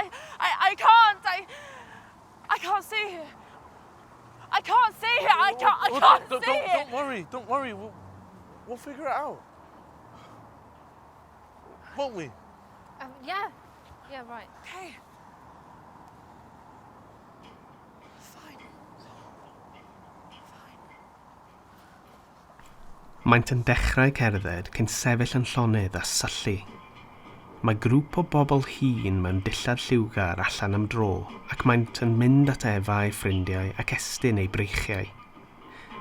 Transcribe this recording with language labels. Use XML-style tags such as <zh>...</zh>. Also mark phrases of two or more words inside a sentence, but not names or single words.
<en>I can't see it. I can't see it. I can't see it. Don't worry. We'll figure it out. Won't we? Yeah, right. Okay. Fine.</en> <cy>Maent yn dechrau cerdded cyn sefyll yn llonydd a syllu. Mae grŵp o bobl hŷn mewn dillad lliwgar allan am dro ac maent yn mynd at Efa ei ffrindiau ac estyn ei breichiau.</cy>